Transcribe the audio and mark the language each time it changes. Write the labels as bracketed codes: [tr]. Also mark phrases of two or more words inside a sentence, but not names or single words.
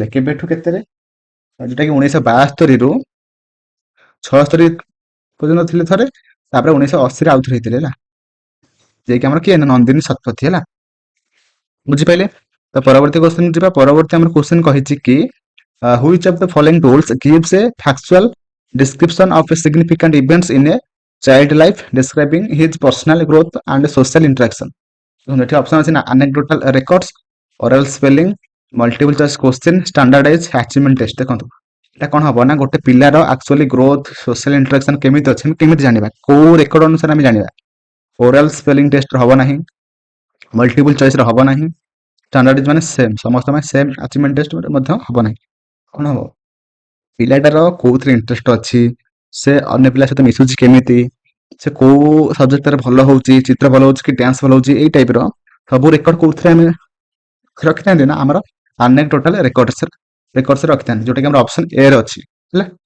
[or] କେବେଠୁ କେତେରେ, ଯୋଉଟା କି 1972 ରୁ 76 ପର୍ଯ୍ୟନ୍ତ ଥିଲେ ଥରେ, ତାପରେ 1980 ଆଉଥରେ ହେଇଥିଲେ ହେଲା। ଯାଇକି ଆମର କିଏ ନନ୍ଦିନୀ ଶତପଥୀ ହେଲା। ବୁଝିପାରିଲେ। ତ ପରବର୍ତ୍ତୀ କ୍ୱେଶ୍ଚିନ୍ ଯିବା। ପରବର୍ତ୍ତୀ ଆମର କ୍ୱେଶ୍ଚିନ୍ କହିଛି କି [en] which of the following rules gives a factual description of a significant events in a child life describing his personal growth and social interaction। [or] ଏଠି ଅପସନ ଅଛି ନା [en] anecdotal records, oral spelling, multiple choice question, standardized achievement test। [or] ଦେଖନ୍ତୁ এটা କଣ ହବ ନା ଗୋଟେ ପିଲାର [en] actually growth social interaction [or] କେମିତି ଅଛି କେମିତି ଜାଣିବା, କୋଉ ରେକର୍ଡ ଅନୁସାରେ ଆମେ ଜାଣିବା। [en] oral spelling test [or] ହବ ନାହିଁ, [en] multiple choice [or] ର ହବ ନାହିଁ, ଷ୍ଟାଣ୍ଡାର୍ଡ ମାନେ ସେମ୍ ସମସ୍ତ ପାଇଁ [en] same achievement test [or] ମଧ୍ୟ ହବ ନାହିଁ। କଣ ହବ, ପିଲାଟାର କୋଉଥିରେ ଇଣ୍ଟରେଷ୍ଟ ଅଛି, ସେ ଅନ୍ୟ ପିଲା ସହିତ ମିଶୁଛି କେମିତି, ସେ କୋଉ ସବଜେକ୍ଟରେ ଭଲ ହଉଛି, ଚିତ୍ର ଭଲ ହଉଛି କି ଡ୍ୟାନ୍ସ ଭଲ ହଉଛି, ଏଇ ଟାଇପର ସବୁ ରେକର୍ଡ କୋଉଥିରେ ଆମେ ରଖିଥାନ୍ତି ନା ଆମର [en] anecdotal records [or] ରଖିଥାନ୍ତି, ଯୋଉଟା କି ଆମର [en] option A [or] ରେ ଅଛି ହେଲା।